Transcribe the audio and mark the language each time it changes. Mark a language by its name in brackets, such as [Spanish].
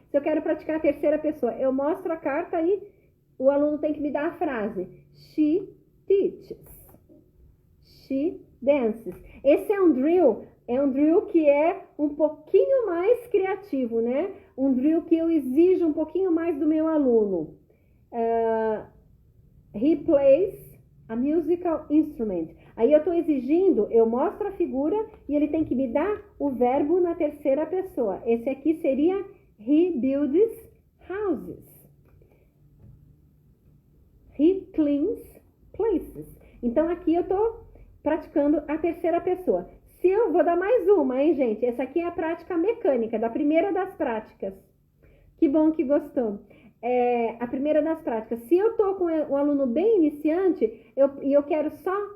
[Portuguese] Se eu quero praticar a terceira pessoa, eu mostro a carta e o aluno tem que me dar a frase. [English] She teaches. She dances. [Portuguese] Esse é um drill que é um pouquinho mais criativo, né? Um drill que eu exijo um pouquinho mais do meu aluno. [English] He plays a musical instrument. [Portuguese] Aí eu estou exigindo, eu mostro a figura e ele tem que me dar o verbo na terceira pessoa. Esse aqui seria [English] he builds houses. He cleans places. [Portuguese] Então aqui eu estou praticando a terceira pessoa. Se eu vou dar mais uma, hein, gente? Essa aqui é a prática mecânica, da primeira das práticas. Que bom que gostou. A primeira das práticas. Se eu tô com o aluno bem iniciante e eu quero só